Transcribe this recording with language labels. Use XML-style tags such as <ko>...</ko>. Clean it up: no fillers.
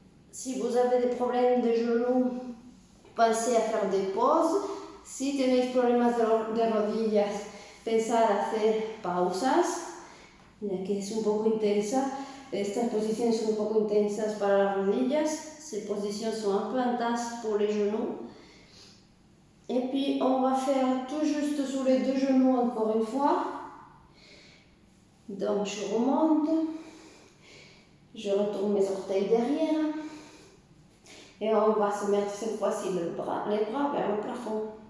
<fr>Si vous avez des problèmes de genoux, pensez à faire des pauses.</fr> <es>Si tenéis problemas de rodillas, pensad a hacer pausas, ya que es un poco intensa. Estas posiciones son un poco intensas para las rodillas.</es> <fr>Ces positions sont un peu intenses pour les genoux. Et puis on va faire tout juste sous les deux genoux encore une fois. Donc je remonte, je retourne mes orteils derrière et on va se mettre cette fois-ci les bras vers le plafond.</fr>